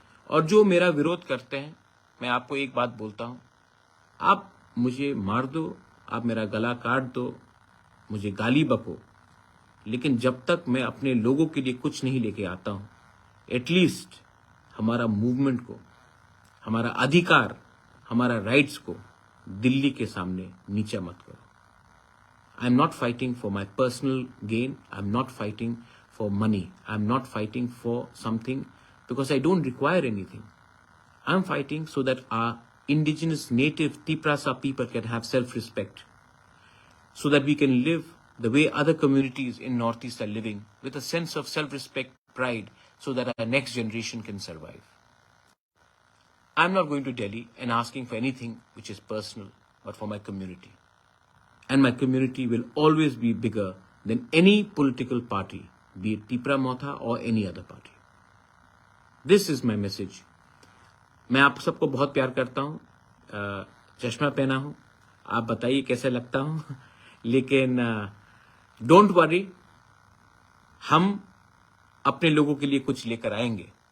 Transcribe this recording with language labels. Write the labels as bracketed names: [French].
[Hindi] और जो मेरा विरोध करते हैं, मैं आपको एक बात बोलता हूं, आप मुझे मार दो, आप मेरा गला काट दो, मुझे गाली बको, लेकिन जब तक मैं अपने लोगों के लिए कुछ नहीं लेके आता हूं, एटलीस्ट हमारा मूवमेंट को, हमारा अधिकार, हमारा राइट्स को दिल्ली के सामने नीचा मत करो। [English] I am not fighting for my personal gain, I am not fighting for money, I'm not fighting for something because I don't require anything. I'm fighting so that our indigenous native Tiprasa people can have self-respect, so that we can live the way other communities in Northeast are living, with a sense of self-respect, pride, so that our next generation can survive. I'm not going to Delhi and asking for anything which is personal, but for my community. And my community will always be bigger than any political party, be it Tipra Motha or any other party. This is my message. [Hindi] मैं आप सबको बहुत प्यार करता हूँ, चश्मा पहना हूँ, आप बताइए कैसे लगता हूँ, लेकिन [English] don't worry, [Hindi] हम अपने लोगों के लिए कुछ लेकर आएंगे.